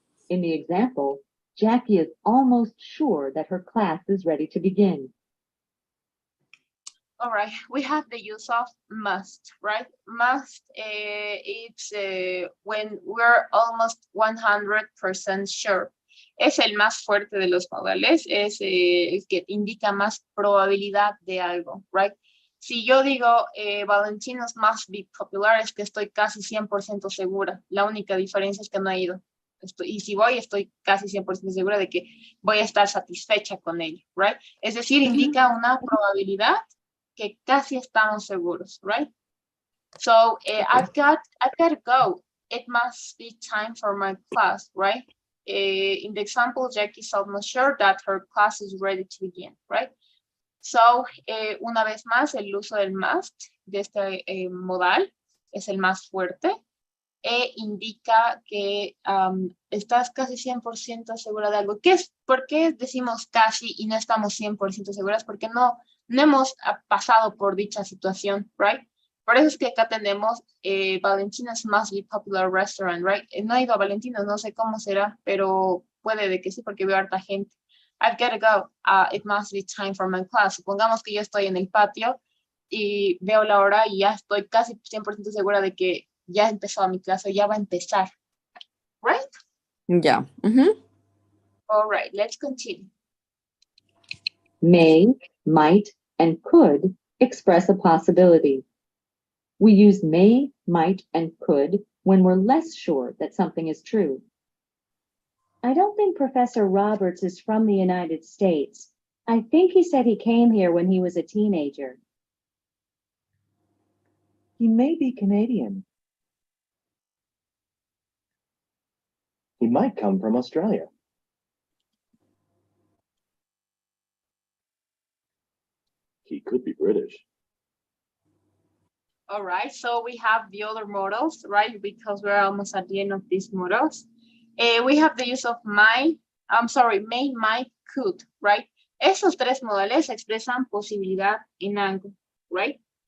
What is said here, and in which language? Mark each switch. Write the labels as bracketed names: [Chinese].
[English] In the example, Jackie is almost sure that her class is ready to begin. All right, we have the use of must, right? Must, it's when we're almost 100% sure. [Spanish] Es el más fuerte de los modales, es el que indica más probabilidad de algo, right? Si yo digo [English] Valentino's must be popular, [Spanish] es que estoy casi 100% segura. La única diferencia es que no he ido. Y si voy, estoy casi 100% segura de que voy a estar satisfecha con ello, right? Es decir, indica una probabilidad que casi estamos seguros, right? [English] So I've got to go. It must be time for my class, right? In the example, Jackie's almost sure that her class is ready to begin, right? [Spanish] So, una vez más, el uso del must de este modal es el más fuerte e indica que estás casi 100% segura de algo. ¿Por qué decimos casi y no estamos 100% seguras? Porque no hemos pasado por dicha situación, right? Por eso es que acá tenemos [English] Valentina's must be popular restaurant, [Spanish] right? No he ido a Valentina's, no sé cómo será, pero puede de que sí, porque veo harta gente. [English] I've got to go. It must be time for my class. [Spanish] Supongamos que yo estoy en el patio y veo la hora y ya estoy casi 100% segura de que ya empezó mi clase, ya va a empezar. [English] Right? [Spanish] Ya. Ujú. [English] All right, let's continue. May, might, and could express a possibility. We use may, might, and could when we're less sure that something is true. I don't think Professor Roberts is from the United States. I think he said he came here when he was a teenager. He may be Canadian. He might come from Australia. He could be British. All right, so we have the other models, right? Because we're almost at the end of these models. We have the use of may, might, could, right? [Spanish] Esos tres modales expresan posibilidad en algo, right?